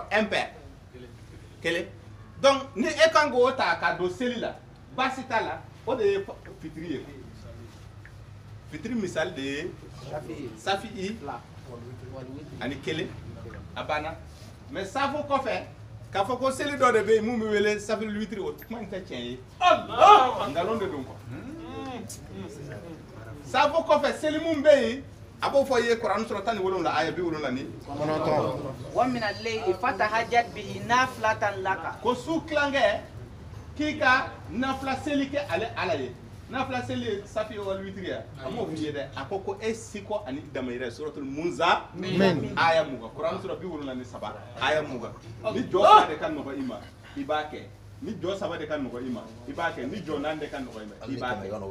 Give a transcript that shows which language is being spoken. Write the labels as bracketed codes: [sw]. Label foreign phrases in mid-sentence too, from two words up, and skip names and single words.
[fr] un paire [bm] kelen donc ni e kan k'o ta ka don seli la baasi t'a la o de ye fitiri ye fitiri misali de ye safi i ani kelen a banna mais safo kɔfɛ k'a fɔ ko seli dɔ de bɛ yen mun bɛ wele safi witiri o kuma in tɛ tiɲɛ ye nkalon de don quoi safo kɔfɛ seli mun bɛ yen a b'o fɔ i ye kuranɛ sura 17 aya 79 [ar] ومن الليل فتهجد به نافلة لك [bm] ko su kilankɛ k'i ka nafila seli kɛ ale ala ye nafila seli ye safi wal witiri ya a m'o f'i ye dɛ a ko e siko ani damayira suratul munza aya 20 kuranɛ sura 73 aya 20 ni jɔ fila de ka nɔgɔ i ma i b'a kɛ ni jɔ 3 de ka nɔgɔ i ma i b'a kɛ ni jɔ 4 de ka nɔgɔ i ma i b'a kɛ